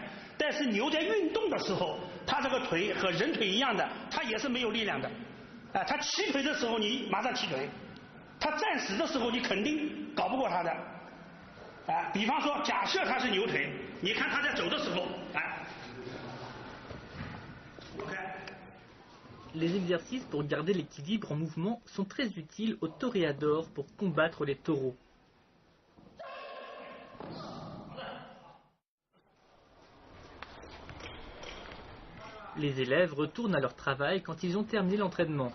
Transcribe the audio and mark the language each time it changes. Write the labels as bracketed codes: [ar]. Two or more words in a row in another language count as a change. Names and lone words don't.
[zh] 但是牛在运动的时候，它这个腿和人腿一样的，它也是没有力量的。它起腿的时候你马上起腿，它站死的时候你肯定搞不过它的。比方说，假设它是牛腿，你看它在走的时候， [fr] Les exercices pour garder l'équilibre en mouvement sont très utiles aux toréadors pour combattre les taureaux. Les élèves retournent à leur travail quand ils ont terminé l'entraînement.